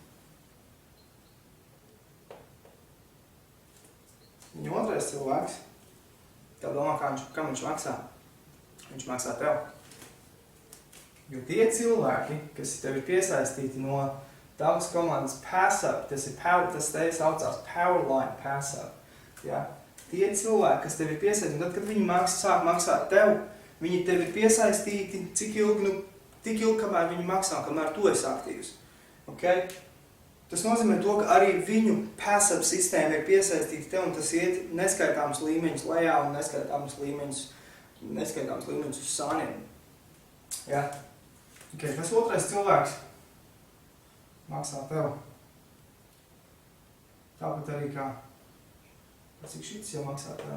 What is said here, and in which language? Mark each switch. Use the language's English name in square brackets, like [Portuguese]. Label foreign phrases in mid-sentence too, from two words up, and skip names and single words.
[Latvian] Viņa otrais cilvēks. Tev domā, kam viņš maksā? Viņš maksā tev. Jo tie cilvēki, kas tev ir piesaistīti no tavas komandas pass-up, tas te saucās Powerline pass-up. Ja? Tie cilvēki, kas tev ir piesaistīti, un tad, kad viņi sāk maksāt tev, viņi tev ir piesaistīti tik ilgi, kamēr viņi maksā, kamēr tu esi aktīvs. Okay? Tas nozīmē to, ka arī viņu pass-up sistēma ir piesaistīta tev, un tas iet neskaitāms līmeņus lejā un neskaitāms līmeņus uz sāniem. Ja? Okay, tas otrais cilvēks maksā tev. Tāpat arī kā, cik šits jau maksā tev?